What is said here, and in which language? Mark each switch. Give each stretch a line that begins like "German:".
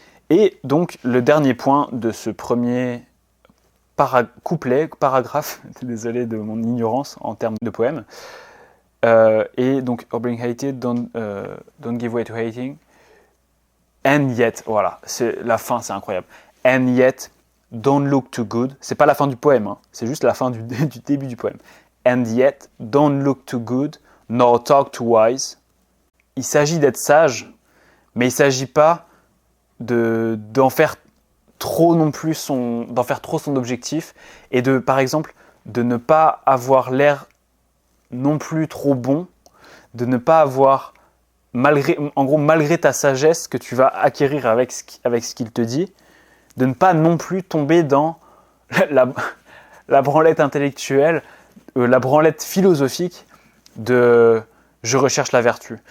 French: Et donc, le dernier point de ce premier paragraphe, désolé de mon ignorance en termes de poème, et donc,
English: Being hated, don't give way to hating. And yet,
French: voilà, la fin, c'est incroyable.
English: And yet, don't look too good.
French: C'est pas la fin du poème, hein, c'est juste la fin du début du poème.
English: And yet, don't look too good, nor talk too wise.
French: Il s'agit d'être sage, mais il s'agit pas d'en faire trop non plus d'en faire trop son objectif et par exemple, de ne pas avoir l'air non plus trop bon, de ne pas avoir malgré ta sagesse que tu vas acquérir avec ce qu'il te dit, de ne pas non plus tomber dans la branlette intellectuelle, la branlette philosophique de je recherche la vertu.